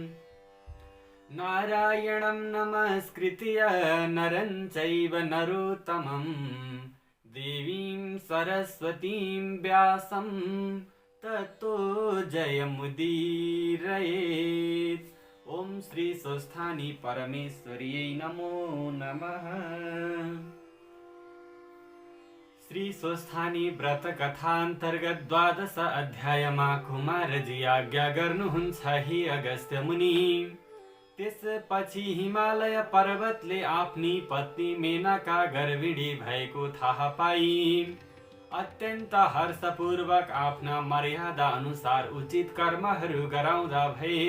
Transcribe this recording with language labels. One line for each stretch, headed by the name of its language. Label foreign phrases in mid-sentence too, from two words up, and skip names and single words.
Sanskrit: नारायणं नमस्कृत्य नरं चैव नरोत्तमं देवीं सरस्वतीं व्यासं ततो जयमुदीरयेत्। ॐ श्री स्वस्थानी परमेश्वर्यै नमो नमः।
Nepali: श्री स्वस्थानी व्रत कथा अन्तर्गत 12 अध्यायमा कुमारजी आज्ञा गर्नुहुन्छ हे अगस्त्य मुनि। त्यसपछि हिमालय पर्वतले आफ्नी पत्नी मेनका गर्भिणी भएको थाहा पाई अत्यन्त हर्षपूर्वक आफ्ना मर्यादा अनुसार उचित कर्महरू गराउँदा भए।